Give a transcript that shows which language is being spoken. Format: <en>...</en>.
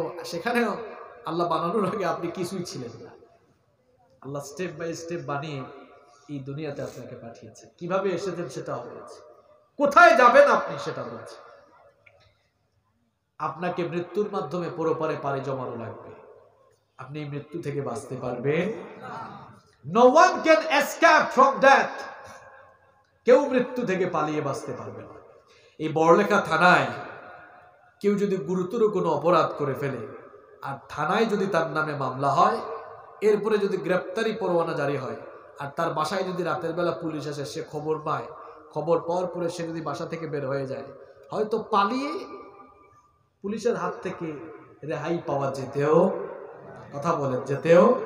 <bn>সেখানেও আল্লাহ বানানোর আগে আপনি কিছুই ছিলেন না। আল্লাহ স্টেপ বাই স্টেপ বানিয়ে এই দুনিয়াতে আপনাকে পাঠিয়েছে। কিভাবে এসেছেন সেটাও বলেছে, কোথায় যাবেন আপনি সেটা বলছে। আপনাকে মৃত্যুর মাধ্যমে পরপারে পাড়ি জমানো লাগবে। আপনি মৃত্যু থেকে বাঁচতে পারবেন?</bn> <en>No one can escape from death.</en> <bn>কেউ মৃত্যু থেকে পালিয়ে বাঁচতে পারবে না। এই বড়লেখা থানায় কেউ যদি গুরুতর কোনো অপরাধ করে ফেলে আর থানায় যদি তার নামে মামলা হয়, এরপরে যদি গ্রেপ্তারি পরোয়ানা জারি হয় আর তার বাসায় যদি রাতের বেলা পুলিশ আসে, সে খবর পায়, খবর পাওয়ার পরে সে যদি বাসা থেকে বের হয়ে যায়, হয়তো পালিয়ে পুলিশের হাত থেকে রেহাই পাওয়া যেতেও, কথা বলেন, যেতেও।</bn>